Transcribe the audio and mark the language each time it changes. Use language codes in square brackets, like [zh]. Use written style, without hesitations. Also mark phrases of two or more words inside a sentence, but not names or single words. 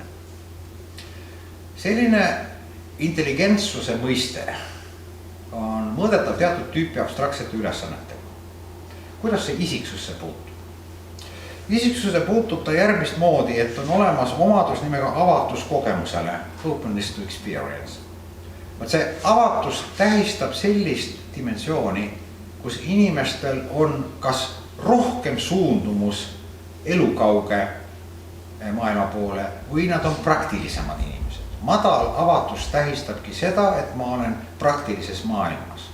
[et] Selline intelligentsuse mõiste on mõõdetav teatud tüüpi abstraktsete ülesannetega. Kuidas see isiksusse puutub? Isiksuse puutub ta järgmist moodi, et on olemas omadus nimega avatus kogemusele, [en] openness to experience. [et] See avatus tähistab sellist dimensiooni, kus inimestel on kas rohkem suundumus elukauge maailma poole või nad on praktilisemad inimesed. Madal avatus tähistabki seda, et ma olen praktilises maailmas.